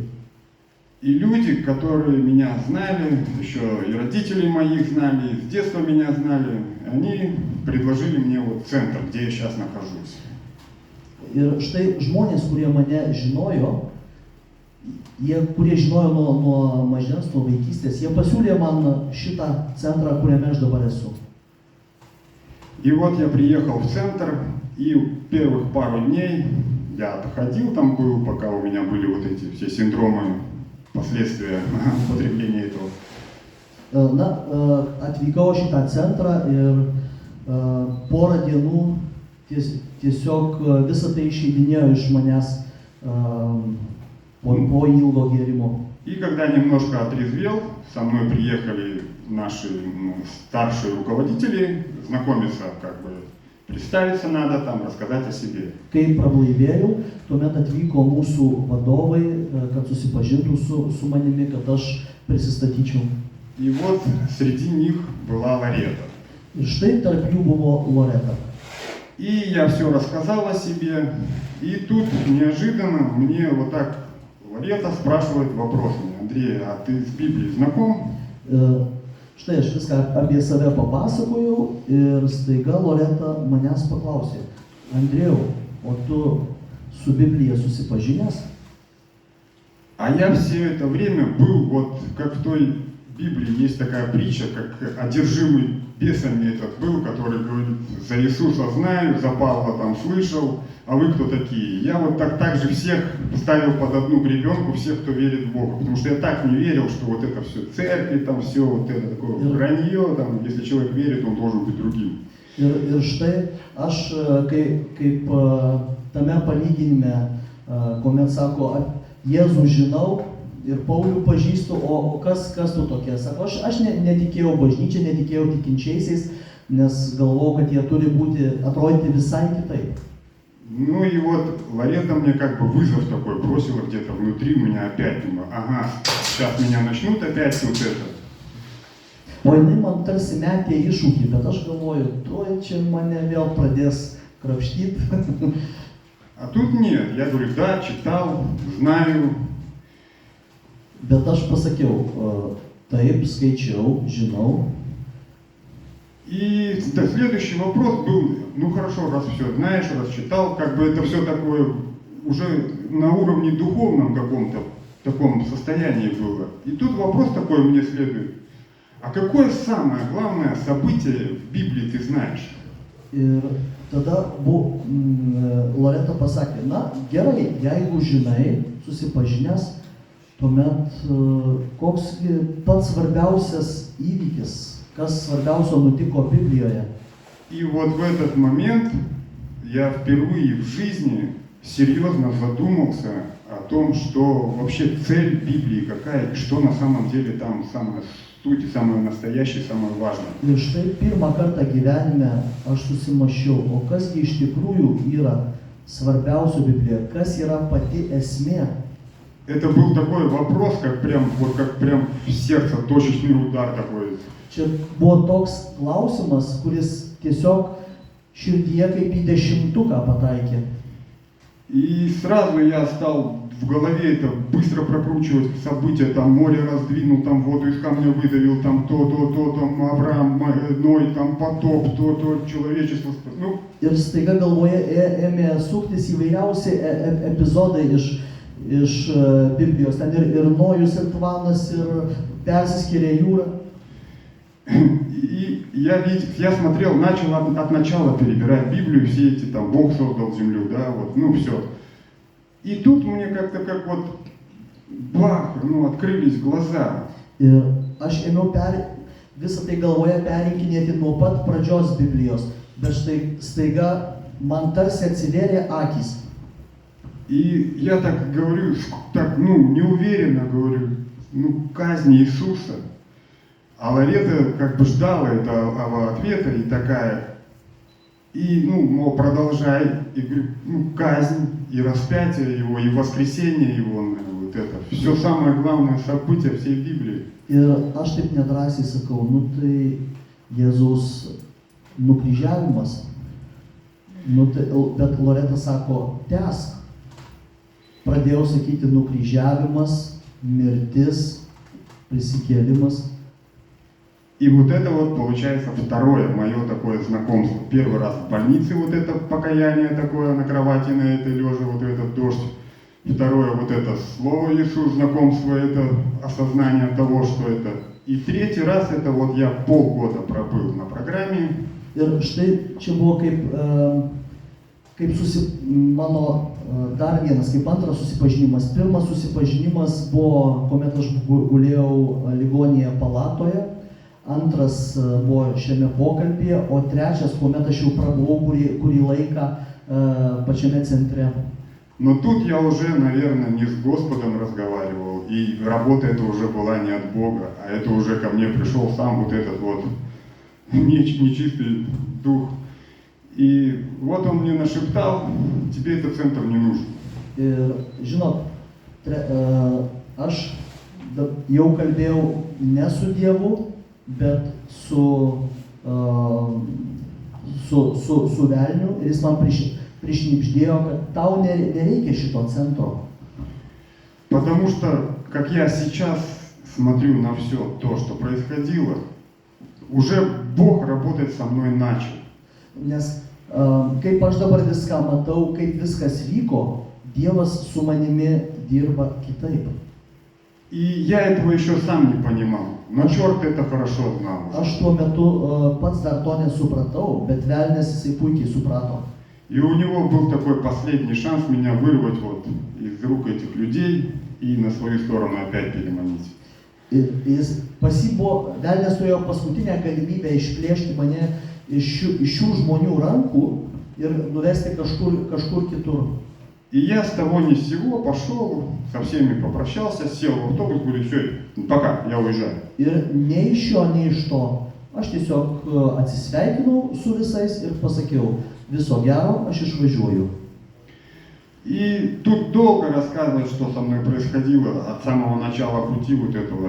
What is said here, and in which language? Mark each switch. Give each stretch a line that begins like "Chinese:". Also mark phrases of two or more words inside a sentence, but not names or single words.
Russian: И люди, которые меня знали, еще и родители моих знали, с детства меня знали, они предложили мне вот центр, где я сейчас нахожусь.
Lithuanian: Ir štai žmonės, kurie mane žinojo, kurie žinojo nuo mažens, nuo vaikystės, jie pasiūlė man šitą centrą, kuriame aš dabar esu.
Russian: И вот я приехал в центр, и первых пару дней я походил там был, пока у меня были вот эти все синдромы, последствия употребления этого.
Lithuanian: Atvykau šitą centrą ir porą dienų tiesiog visą tai išeidinėjo iš manęs по ilgo gėrimo.
Russian: И когда немножко отрезвел, со мной приехали наши старшие руководители знакомиться как бы представиться надо, там, рассказать о себе.
Lithuanian: Kai prablaivėjau, tuomet atvyko mūsų vadovai, kad susipažintų su manimi, kad aš prisistatyčiau.
Russian: И вот среди них была Ларета.
Lithuanian: Ir štai tarp jų buvo Loreta.
Russian: И я все рассказал о себе, и тут неожиданно мне вот так Ларета спрашивает вопрос мне: Андрей, а ты с Библией знаком?
Lithuanian: Štai aš viską apie save papasakojau ir staiga Loreta manęs paklausė: Andrėjau, o tu su Biblija susipažinęs?
Russian: А я все это время был вот как в той Библии есть такая притча, как одержимый бесами этот был, который говорит: за Иисуса знаю, за Павла там слышал, а вы кто такие? Я вот так же всех ставил под одну гребенку, всех, кто верит в Бога, потому что я так не верил, что вот это все церкви, там все вот это такое вранье, там, если человек верит, он должен быть другим.
Lithuanian: Ir štai aš kaip tame palyginime, kuomet sako, Jėzų žinau ir Paulių pažįstu, o kas tu tokie? Sako, aš netikėjau bažnyčia, netikėjau tikinčiaisiais, nes galvojau, kad jie turi atrodyti visai kitaip.
Russian: Ну и вот Ларета мне как бы вызов такой бросила где-то внутри меня опять, думаю, ага, сейчас меня начнут опять вот это.
Lithuanian: O jinai man tarsi metė iššūkį, bet aš galvoju, tuoj čia mane vėl pradės krapštyti.
Russian: А тут нет, я говорю, да, читал, знаю.
Lithuanian: Bet aš pasakiau, taip, skaičiau, žinau.
Russian: И да, следующий вопрос был, ну хорошо, раз все знаешь, раз читал, как бы это все такое уже на уровне духовном каком-то таком состоянии было. И тут вопрос такой мне следует, а какое самое главное событие в Библии ты знаешь?
Lithuanian: Ir tada Loreta pasakė, na gerai, jeigu žinai, susipažinęs, tuomet koks pats svarbiausias įvykis, kas svarbiausio nutiko Biblijoje.
Russian: И вот в этот момент я впервые в жизни серьезно задумался о том, что вообще цель Библии какая, и что на самом деле там самое суть, самое настоящее, самое важное.
Lithuanian: Ir štai pirmą kartą gyvenime aš susimąsčiau, o kasgi iš tikrųjų yra svarbiausio Biblijoje, kas yra pati esmė.
Russian: Это был такой вопрос, как прям в сердце точечный удар такой.
Lithuanian: Čia buvo toks klausimas, kuris tiesiog širdyje kaip į dešimtuką pataikė.
Russian: И сразу я стал в голове это быстро прокручивать события, там море раздвинул, там воду из камня выдавил, там то, там Авраам, Ной, там потоп, то человечество. Ну,
Lithuanian: Ir staiga galvoje ėmė suktis įvairiausi epizodai iš Biblijos. Ten ir Nojus, ir Tvanas, ir persiskyrė jūra.
Russian: И я смотрел, начал от начала перебирать Библию, все эти там Бог создал землю, да, вот, ну все. И тут мне как-то как вот бах, ну открылись глаза.
Lithuanian: Ir aš ėmiau visą tai galvoje perrinkinėti nuo pat pradžios Biblijos, bet štai staiga man tarsi atsivėrė akys.
Russian: И я так говорю, так, ну, неуверенно говорю, ну, казнь Иисуса. А Ларета как бы ждала этого ответа и такая, и, ну, мол, продолжай, и говорю, ну, казнь, и распятие его, и воскресение его, вот это, все самое главное событие всей Библии.
Lithuanian: Ir aš taip nedrąsiai sakau, nu tai Jėzaus nukryžiavimas, bet Loreta sako, tęsk. Pradėjau sakyti nukryžiavimas, mirtis, prisikėlimas.
Russian: И вот это вот получается второе мое такое знакомство. Первый раз в больнице вот это покаяние такое на кровати на этой лежа, вот этот дождь. Второе вот это слово Иисус, знакомство, это осознание того, что это. И третий раз это вот я полгода пробыл на программе.
Lithuanian: Ir štai čia buvo mano dar vienas, kaip antras susipažinimas. Pirmas susipažinimas buvo, kuomet aš gulėjau ligoninėje palatoje. Antras buvo šiame pokalbėje, o trečias, kuomet aš jau prabuvau kurį laiką pačiame centre.
Russian: Но тут я уже, наверное, не с Господом разговаривал, и работа эта уже была не от Бога, а это уже ко мне пришел сам вот этот вот нечистый дух. И вот он мне нашептал, тебе этот центр не нужен.
Lithuanian: Ir žinot, aš jau kalbėjau ne su Dievu, bet su velniu ir jis man prišnipždėjo, kad tau nereikia šito centro.
Russian: Потому что, как я сейчас смотрю на все то, что происходило, уже Бог работает со мной начал.
Lithuanian: Nes kaip aš dabar viską matau, kaip viskas vyko, Dievas su manimi dirba kitaip.
Russian: И я этого еще сам не понимал, но черт это хорошо знал.
Lithuanian: Aš tuo metu pats dar to nesupratau, bet velnias jisai puikiai suprato.
Russian: И у него был такой последний шанс меня вырвать вот из рук этих людей и на свою сторону опять переманить.
Lithuanian: Ir velnias turėjo paskutinę galimybę išplėšti mane iš šių žmonių rankų ir nuvesti kažkur kitur.
Russian: И я с того ни с сего пошел, со всеми попрощался, сел в автобус, говорю, все, пока, я уезжаю.
Lithuanian: Ir nei iš jo, nei iš to. Aš tiesiog atsisveikinau su visais ir pasakiau, viso gero, aš išvažiuoju.
Russian: И тут долго рассказывать, что со мной происходило от самого начала пути вот этого.